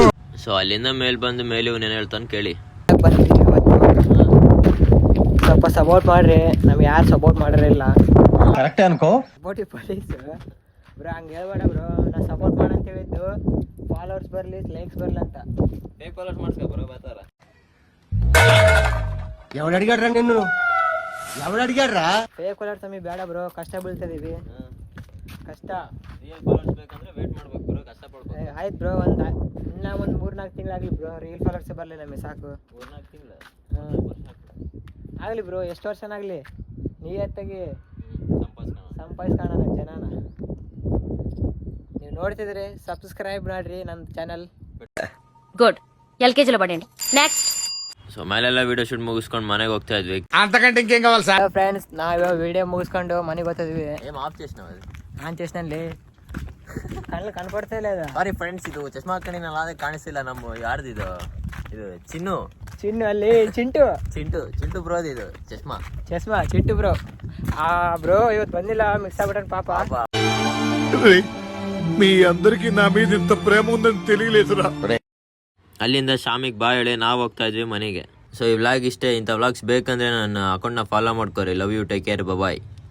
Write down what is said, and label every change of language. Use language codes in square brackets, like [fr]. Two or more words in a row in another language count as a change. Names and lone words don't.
[kn] ಸೊ ಅಲ್ಲಿಂದ ಮೇಲ್ ಬಂದು ಮೇಲೆ ಇವ್ನು ಏನ್ ಹೇಳ್ತಾನೆ ಕೇಳಿ. ಸ್ವಲ್ಪ ಸಪೋರ್ಟ್ ಮಾಡ್ರಿ, ನಮ್ಗೆ ಯಾರು ಸಪೋರ್ಟ್ ಮಾಡಿರಲಿಲ್ಲ. ಕರೆಕ್ಟ್ ಅನ್ಕೋ. [en] support police bro, [kn] ಹಂಗೆ ಹೇಳ್ಬೇಡ ಬ್ರೋ. ನಾ ಸಪೋರ್ಟ್ ಮಾಡಂತ ಹೇಳಿದ್ದು ಫಾಲೋವರ್ಸ್ ಬರಲಿ, ಲೈಕ್ಸ್ ಬರಲಿ ಅಂತ. [en] fake followers [kn] ಮಾಡ್ಸ್ಕೊ ಬರೋ ಬರ್ತಾರ. [te] ఎవడు అడిగాడ్రా నిన్ను? ఎవడు అడిగాడ్రా? [en] fake followers [kn] ನಮಗೆ ಬೇಡ ಬ್ರೋ, ಕಷ್ಟ ಬೀಳ್ತಿದೀವಿ. ಕಷ್ಟ [en] real followers [kn] ಬೇಕಂದ್ರೆ ವೇಟ್ ಮಾಡ್ಬೇಕು ಬ್ರೋ, ಕಷ್ಟ ಪಡ್ಬೇಕು. ಆಯ್ತು ಬ್ರೋ, ಇನ್ನ ಒಂದು 3-4 ತಿಂಗಳಾಗಲಿ ಬ್ರೋ. [en] real followers [kn] ಬರಲಿ ನಮಗೆ ಸಾಕು. 4-4 ತಿಂಗಳು ಆಗಲಿ ಬ್ರೋ, ಎಷ್ಟು ವರ್ಷನಾಗಲಿ ನೀಯತ್ತಾಗಿ ಸಂಪಾದಿಸ್ಕೋಣ ಸಂಪಾದಿಸ್ಕೋಣ ಜನನ. ನೀವು ನೋಡ್ತಿದ್ರಿ, ಸಬ್ಸ್ಕ್ರೈಬ್ ಮಾಡ್ರಿ ನನ್ನ ಚಾನಲ್. ಗುಡ್. [te] LKG లో పడండి. నెక్స్ట్. [kn] ಸೊ ಮೇಲೆಲ್ಲ [en] video shoot [kn] ಮುಗಿಸ್ಕೊಂಡು ಮನೆಗೆ ಹೋಗ್ತಾ ಇದ್ವಿ. [te] అంతకంటే ఇంకేం కావాలి సార్? [kn] ಫ್ರೆಂಡ್ಸ್, ನಾವು ವಿಡಿಯೋ ಮುಗಿಸ್ಕೊಂಡು ಮನೆಗೆ ಬರ್ತಿದ್ವಿ. [te] ಏನ್ ಆಫ್ చేసినావు అది? [kn] ನಾನು చేసిನಲ್ಲಿ ಕಣ್ಣು ಕಣ್ಕೊಡ್ತಾ ಇಲ್ಲ. [en] sorry friends, [kn] ಇದು ಚಶ್ಮಾ ಹಾಕೊಂಡಿನಲ್ಲ ಅದೇ ಕಾಣಿಸ್ತಿಲ್ಲ. ನಮ್ಮ ಯಾರ್ದಿದು? ಇದು ಚಿನ್ನು ಅಲ್ಲಿ ಚಿಂಟು ಬ್ರೋದು ಇದು ಚಶ್ಮಾ. ಚಿಂಟು ಬ್ರೋ. ಆ ಬ್ರೋ ಇವತ್ತು ಬಂದಿಲ್ಲ, ಮಿಕ್ಸ್ ಆಗ್ಬಿಟ್ಟ ಪಾಪ. [te] మీ అందరికి నా మీద ఇంత ప్రేమ ఉందని తెలియలేదురా. [kn] ಅಲ್ಲಿಂದ ಶಾಮಿಗೆ ಬಾ ಹೇಳಿ ನಾವು ಹೋಗ್ತಾ ಇದ್ವಿ ಮನೆಗೆ. ಸೊ ಈ ವ್ಲಾಗ್ ಇಷ್ಟೇ. ಇಂಥ ವ್ಲಾಗ್ಸ್ ಬೇಕಂದ್ರೆ ನನ್ನ ಅಕೌಂಟ್ನ ಫಾಲೋ ಮಾಡ್ಕೊರಿ. [en] love you, take care, bye.